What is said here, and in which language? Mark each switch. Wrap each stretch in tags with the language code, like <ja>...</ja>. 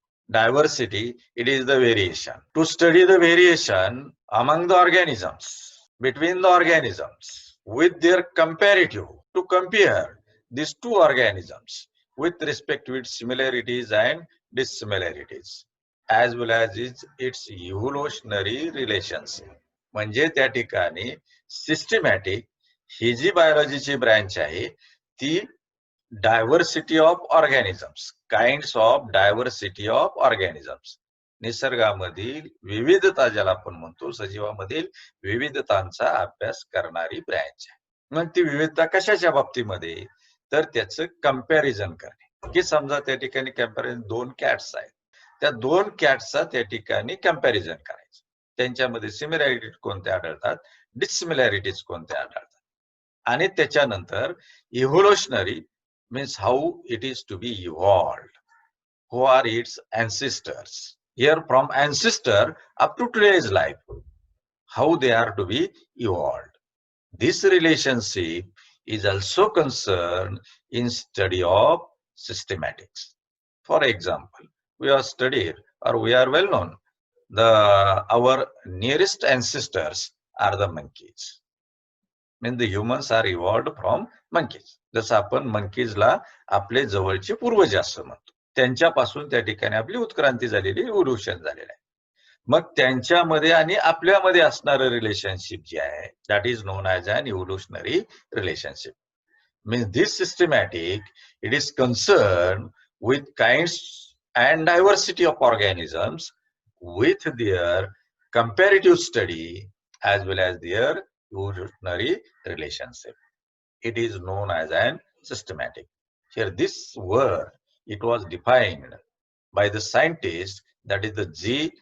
<en>Diversity, it is the variation. To study the variation among the organisms, between the organisms, with their comparative, to compare these two organisms with respect to its similarities and dissimilarities, as well as its evolutionary relationship.</en> <mr>म्हणजे त्या ठिकाणी systematic ही जी बायोलॉजीची branch आहे ती diversity of organisms, kinds of diversity of organisms, निसर्गामधील विविधता ज्याला आपण म्हणतो, सजीवामधील विविधतांचा अभ्यास करणारी ब्रँच आहे. मग ती विविधता कशाच्या बाबतीमध्ये, तर त्याचं कंपॅरिझन करणे, की समजा त्या ठिकाणी कंपॅरिझन 2 कॅट्स आहेत, त्या 2 कॅट्सचा त्या ठिकाणी कंपॅरिझन करायचं, त्यांच्यामध्ये सिमिलॅरिटीज कोणत्या आढळतात, डिससिमिलॅरिटीज कोणत्या आढळतात, आणि त्याच्यानंतर evolutionary</mr> <en>means how it is to be evolved, who are its ancestors, Here from ancestor up to today's life, how they are to be evolved. This relationship is also concerned in study of systematics. For example, we are studied or we are well known, our nearest ancestors are the monkeys. Means the humans are evolved from monkeys.</en> <mr>जसं आपण monkeysला आपले जवळचे पूर्वज असं म्हणतो. त्यांच्यापासून त्या ठिकाणी आपली उत्क्रांती झालेली, इव्होल्युशन झालेलं आहे. मग त्यांच्यामध्ये आणि आपल्यामध्ये असणारं रिलेशनशिप जे आहे,</mr> <en>That is known as an evolutionary relationship. Means this systematic, it is concerned with kinds and diversity of organisms with their comparative study as well as their evolutionary relationship. It is known as an systematic. Here this word, it was defined by the scientist, that is the G.</en>